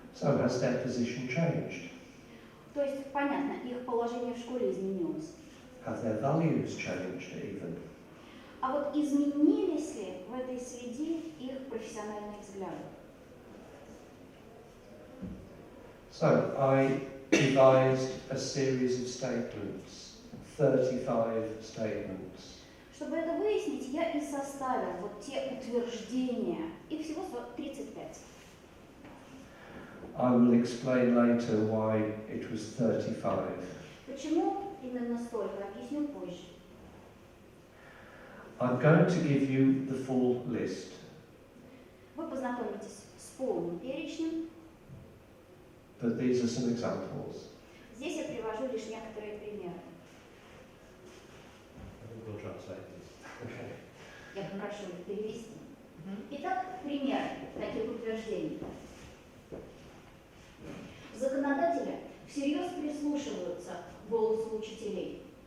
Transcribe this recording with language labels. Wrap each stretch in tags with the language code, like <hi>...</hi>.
<en>So has their position changed?</en> <ru>То есть, понятно, их положение в школе изменилось.</ru> <en>Have their values changed even?</en> <ru>А вот изменились ли в этой среде их профессиональные взгляды?</ru> <en>So I devised a series of statements, 35 statements.</en> <ru>Чтобы это выяснить, я и составил вот те утверждения, их всего 35.</ru> <en>I will explain later why it was 35.</en> <ru>Почему именно столько, объясню позже.</ru> <en>I'm going to give you the full list.</en> <ru>Вы познакомитесь с полным перечнем.</ru> <en>But these are some examples.</en> <ru>Здесь я привожу лишь некоторые примеры.</ru> <en>We'll translate this. Okay.</en> <ru>Я попрошу их перевести. Итак, пример таких утверждений. Законодатели всерьез прислушиваются к голосу учителей.</ru>